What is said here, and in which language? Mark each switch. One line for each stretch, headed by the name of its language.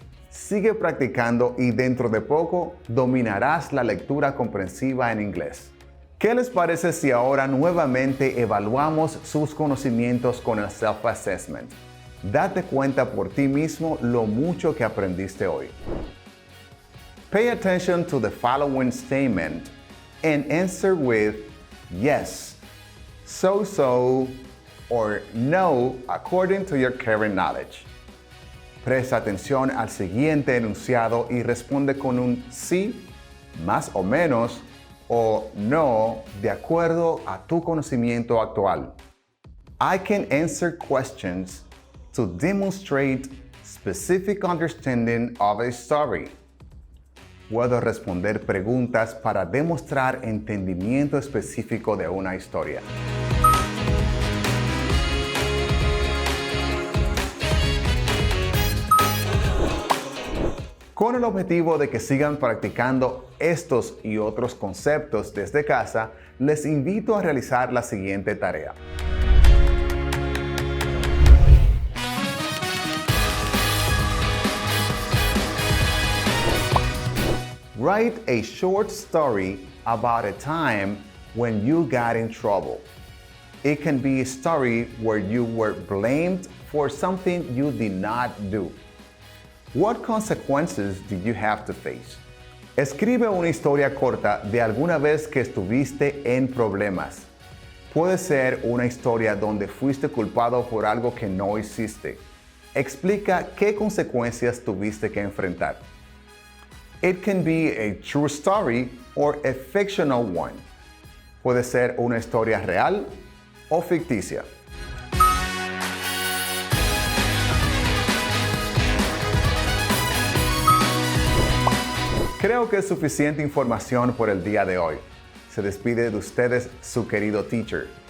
Spanish: Sigue practicando y dentro de poco dominarás la lectura comprensiva en inglés. ¿Qué les parece si ahora nuevamente evaluamos sus conocimientos con el self-assessment? Date cuenta por ti mismo lo mucho que aprendiste hoy.
English: Pay attention to the following statement and answer with yes, so, or no according to your current knowledge.
Spanish: Presta atención al siguiente enunciado y responde con un sí, más o menos, o no, de acuerdo a tu conocimiento actual.
English: I can answer questions to demonstrate specific understanding of a story.
Spanish: Puedo responder preguntas para demostrar entendimiento específico de una historia. Con el objetivo de que sigan practicando estos y otros conceptos desde casa, les invito a realizar la siguiente tarea.
English: Write a short story about a time when you got in trouble. It can be a story where you were blamed for something you did not do. What consequences did you have to face?
Spanish: Escribe una historia corta de alguna vez que estuviste en problemas. Puede ser una historia donde fuiste culpado por algo que no hiciste. Explica qué consecuencias tuviste que enfrentar.
English: It can be a true story or a fictional one.
Spanish: Puede ser una historia real o ficticia. Creo que es suficiente información por el día de hoy. Se despide de ustedes su querido teacher.